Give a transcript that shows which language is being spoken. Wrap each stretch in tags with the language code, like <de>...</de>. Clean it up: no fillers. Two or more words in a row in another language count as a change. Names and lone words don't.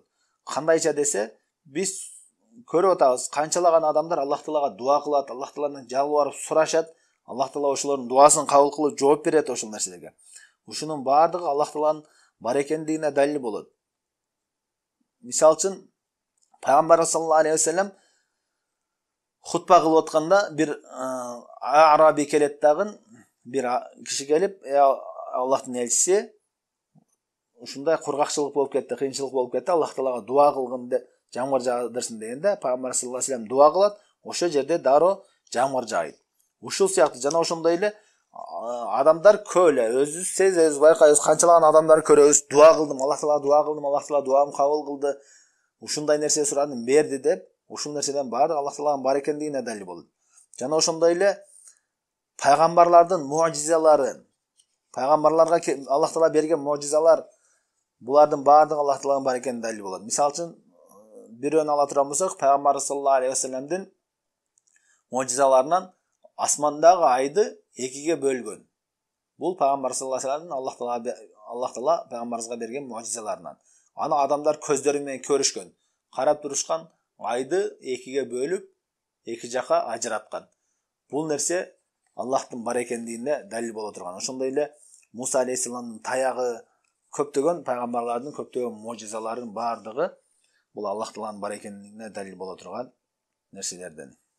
<ky>Кандайча десе, биз көрүп атабыз, канчалаган адамдар Аллах Таалага дуа кылат, Аллах Тааладан жалбарып сурашат, Аллах Таала ошолордун дуасын кабыл кылып жооп берет ошол нерселерге. Ушунун бардыгы Аллах Тааланын бар экендигине далил болот. Мисалы үчүн, Пайгамбар</ky> <ar>صلى الله عليه وسلم</ar> <ky>хутба кылып атканда бир араби келет дагы, бир киши келип, Аллахтын элчиси, ушундай кургакчылык болуп кетти, кыйынчылык болуп кетти, Аллах Таалага дуа кылгын деп, жамгыр жаадырсын дегенде, Пайгамбар</ky> <ar>صلى الله عليه وسلم</ar> <ky>дуа кылат, ошол жерде дароо жамгыр жаайт. Ушул сыяктуу жана ошондой эле адамдар көп эле, өзүбүз сезебиз, байкайбыз, канчалаган адамдар көрөбүз, дуа кылдым, Аллах Таалага дуа кылдым, Аллах Таала дуамды кабыл кылды, ушундай нерсе сурадым, берди деп, ушул нерседен баары Аллах Тааланын бар экендигине далил болот. Жана ошондой эле пайгамбарлардын муъжизалары, пайгамбарларга Аллах Таала берген муъжизалар, булардын баардыгы Аллах Тааланын бар экенине далил болот. Мисалы үчүн, бирөөнү ала турган болсок, Пайгамбар</ky> <ar>صلى الله عليه وسلم</ar> <ky>муъжизаларынан асмандагы айды экиге бөлгөн. Бул Пайгамбар</ky> <ar>صلى الله عليه وسلم</ar> <ky>Аллах Таала пайгамбарыбызга берген муъжизаларынан. Аны адамдар көздөрү менен көрүшкөн, карап турушкан, айды экиге бөлүп, эки жака ажыраткан. Бул нерсе Аллахтын бар экендигине далил боло турган. Ошондой эле Муса алейхиссаламдын таягы, көптөгөн пайгамбарлардын көптөгөн муъжизаларынын бардыгы бул Аллах Тааланын бар экендигине далил боло турган нерселерден.</ky>